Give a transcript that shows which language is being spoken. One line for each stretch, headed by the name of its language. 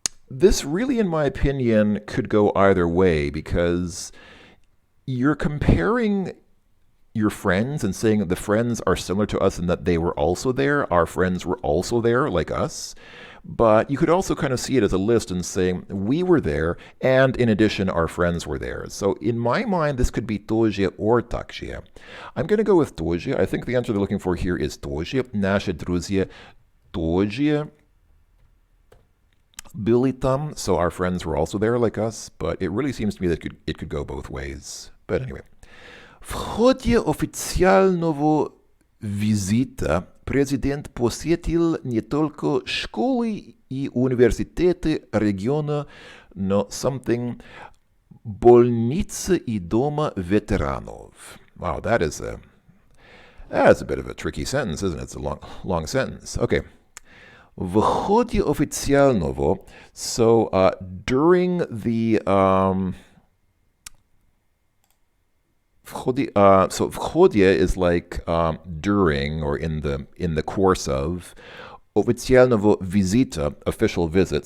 English: This really, in my opinion, could go either way because you're comparing your friends and saying that the friends are similar to us and that they were also there. Our friends were also there, like us. But you could also kind of see it as a list and saying, we were there, and in addition, our friends were there. So in my mind, this could be тоже or также. I'm going to go with тоже. I think the answer they're looking for here is тоже.
Russian: Наши друзья тоже были там.
English: So our friends were also there, like us. But it really seems to me that it could go both ways. But anyway.
Russian: В ходе официального визита президент посетил не только школы и университеты региона, но something больницы и дома ветеранов.
English: Wow, that's a bit of a tricky sentence, isn't it? It's a long sentence. Okay.
Russian: В ходе официального,
English: so during the so
Russian: в ходе
English: is like during or in the course of
Russian: официального визита,
English: official visit.